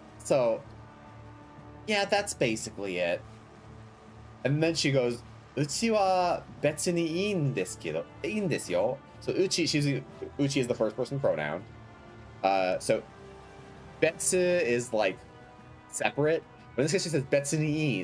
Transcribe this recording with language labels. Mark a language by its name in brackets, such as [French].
[English] So, yeah, that's basically it. And then she goes, [Japanese] うちは別にいいんですけど、いいんですよ. [English] So uchi is the first person pronoun. So betsu is like separate, but in this case she says [Japanese] betsu ni ii.